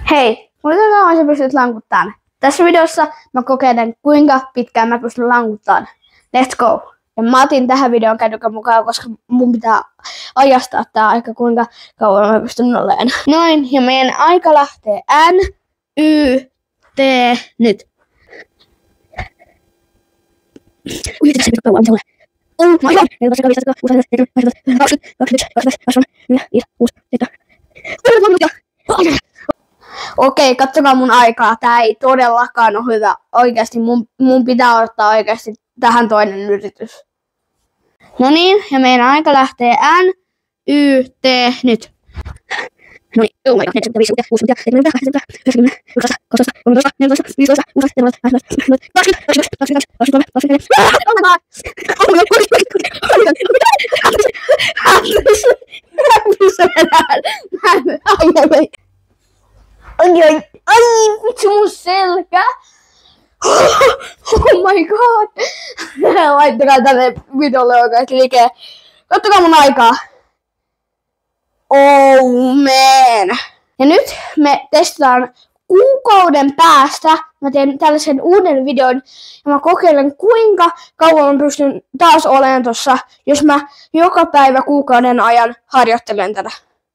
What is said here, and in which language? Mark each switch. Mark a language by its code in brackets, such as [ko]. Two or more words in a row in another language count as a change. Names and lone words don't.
[fi] Hei, kuinka kauan sä pystyt lankuttamaan? Tässä videossa mä kokeilen, kuinka pitkään mä pystyn lankuttamaan. [en] Let's go! [fi] Ja mä otin tähän videoon kännykän mukaan, koska mun pitää ajastaa tää aika, kuinka kauan mä pystyn olemaan. Noin, ja meidän aika lähtee N, Y, T, nyt. [en] Oh my god! [fi] Okei, katsokaa mun aikaa. Tää ei todellakaan ole hyvä. Oikeasti mun pitää ottaa oikeasti tähän toinen yritys. No niin, ja meidän aika lähtee N, Y, T, nyt. No niin, [en] oh my god, 45, 60, 70, 80, 90, 11, 12, 13, 14, 15, 16, 17, 18, 19, 20, 21, 22, 23, 24, oh my god! Oh my god! [fi] Ai, vitsi mun selkä! [en] Oh my god! [fi] Laittakaa tälle videolle oikeasti liikkeen. Kattokaa mun aikaa. [en] Oh man! [fi] Ja nyt me testataan kuukauden päästä. Mä teen tällaisen uuden videon ja mä kokeilen, kuinka kauan mä pystyn taas olemaan tossa, jos mä joka päivä kuukauden ajan harjoittelen tätä.